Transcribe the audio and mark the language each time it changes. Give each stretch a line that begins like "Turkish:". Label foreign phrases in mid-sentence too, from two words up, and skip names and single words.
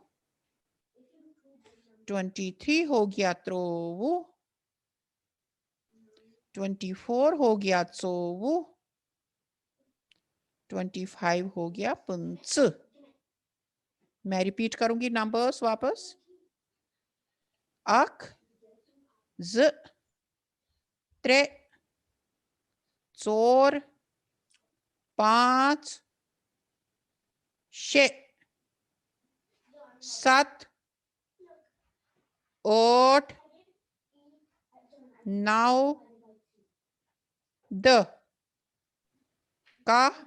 Kashmiri: 23 हो गया त्रोवु। 24 हो गया त्सोवु। 25 हो गया पुंस।
Hindi: मैं रिपीट करूंगी नंबर्स वापस।
Kashmiri: अक, ज, त्रे, चोर, 5, 6, 7, 8, 9, 10, का,